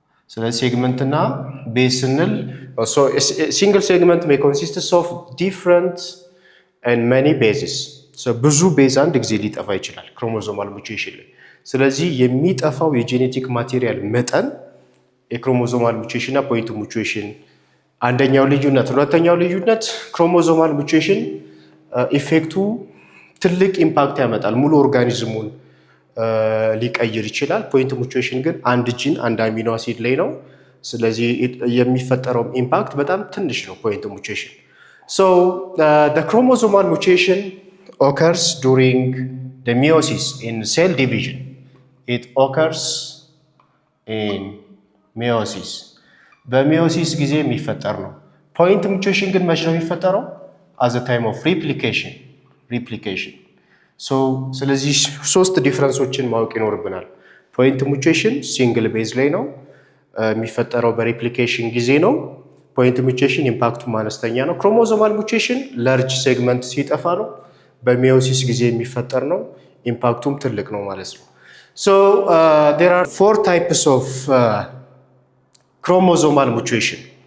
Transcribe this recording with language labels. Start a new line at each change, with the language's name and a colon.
English: So the segment እና base ስንል so a single segment may consist of different and many bases.
Amharic: So ብዙ ቤዝ አንድ ጊዜ ሊጠፋ ይችላል ክሮሞዞማል ሙቴሽን ላይ። ስለዚህ የሚጠፋው የጄኔቲክ ማቴሪያል መጠን የክሮሞዞማል ሙቴሽን እና ፖይንት ሙቴሽን አንደኛው ልዩነት። ሁለተኛው ልዩነት ክሮሞዞማል ሙቴሽን ኢፌክቱ ትልቅ ኢምፓክት ያመጣል፣ ሙሉ ኦርጋኒዝሙን ሊቀይር ይችላል። ፖይንት ሙቴሽን ግን አንድ ጂን አንድ አሚኖ አሲድ ላይ ነው። ስለዚህ የሚፈጠረው ኢምፓክት በጣም ትንሽ ነው ፖይንት ሙቴሽን።
English: So the chromosomal mutation occurs during the meiosis in cell division. It occurs in meiosis.
Amharic: በሚዮሲስ ጊዜ የሚፈጠር ነው። ፖይንት ሙቴሽን ግን መቼ ነው የሚፈጠረው?
English: at the time of replication.
Amharic: ስለዚህ ሶስት ዲፍረንሶችን ማወቅ ይኖርብናል። ፖይንት ሙቴሽን ሲንግል ቤዝ ላይ ነው የሚፈጠረው፣ በሬፕሊኬሽን ጊዜ ነው። ፖይንት ሙቴሽን ኢምፓክቱ አነስተኛ ነው። ክሮሞዞማል ሙቴሽን ላርጅ ሴግመንት ሲጠፋ ነው፣ በሚዮሲስ ጊዜ የሚፈጠር ነው፣ ኢምፓክቱም ትልቅ ነው ማለት ነው።
English: So there are four types of chromosomal mutation.